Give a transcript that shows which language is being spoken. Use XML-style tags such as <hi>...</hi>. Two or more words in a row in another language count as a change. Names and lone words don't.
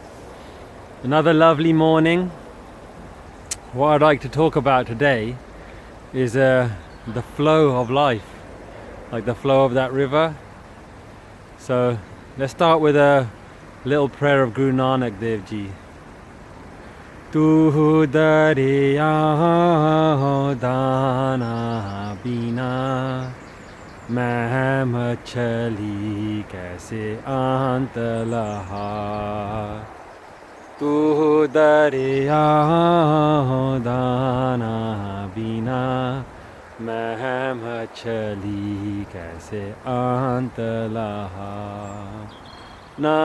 <en>Another lovely morning. What I'd like to talk about today is the flow of life, like the flow of that river. So let's start with a little prayer of Guru Nanak Dev Ji.</en> <pa>ਤੂ ਦਰੀਆਉ ਦਾਨਾ ਬੀਨਾ ਮੈ ਮਛੁਲੀ ਕੈਸੇ ਅੰਤੁ ਲਹਾ ਤੂ ਦਰੀਆਉ ਦਾਨਾ ਬੀਨਾ ਮੈ ਮਛੁਲੀ ਕੈਸੇ ਅੰਤੁ ਲਹਾ ਨਾ</pa>